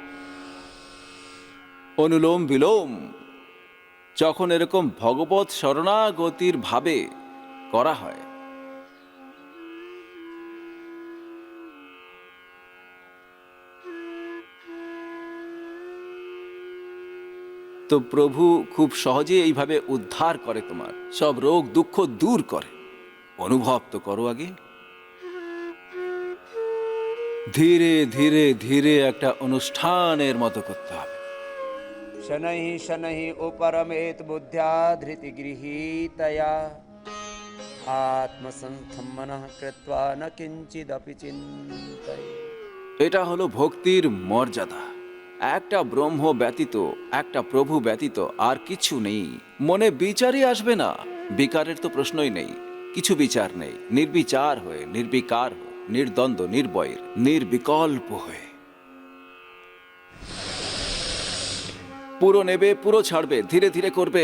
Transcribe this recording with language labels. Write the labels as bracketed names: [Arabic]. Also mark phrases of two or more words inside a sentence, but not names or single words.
[Bangla] অনুলোম বিলোম যখন এরকম ভগবত শরণাগতির ভাবে করা হয়, তো প্রভু খুব সহজে এইভাবে উদ্ধার করে, তোমার সব রোগ দুঃখ দূর করে। অনুভব তো করো আগে। ধীরে ধীরে ধীরে একটা অনুষ্ঠানের মতো করতে হবে। [Sanskrit] शनैः शनैः उपरमेत बुद्ध्या धृति गृहीतया आत्मसंस्थं मनः कृत्वा न किञ्चिदपि चिन्तये। [Bangla] এটা হলো ভক্তির মর্যাদা। একটা ব্রহ্ম ব্যতীত, একটা প্রভু ব্যতীত আর কিছু নেই। মনে বিচারই আসবে না। বিকারের তো প্রশ্নই নেই। কিছু বিচার নেই। নির্বিচার হয়ে, নির্বিকার হয়ে, নির্দ্বন্দ্ব, নির্বয়ের, নির্বিকল্প হয়ে পুরো নেবে, পুরো ছাড়বে, ধীরে ধীরে করবে।